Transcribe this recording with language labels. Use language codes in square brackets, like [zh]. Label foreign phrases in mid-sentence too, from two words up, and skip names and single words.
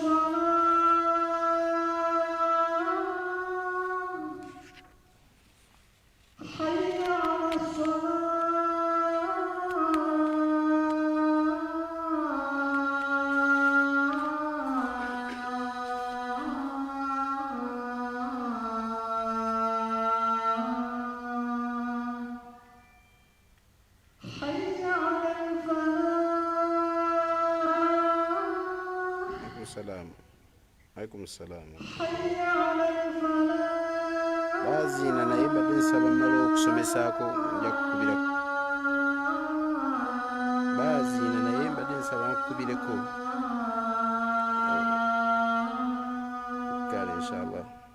[ar] الصلاة حي على الصلاة حي على الفلاح عليكم السلام. عليكم السلام. حي على الفلاح [lg] baziina naye mbadde nsaba mmala okusomesaako nja kukubira baziina naye mbadde nsaba nkukubireko kale inshallah.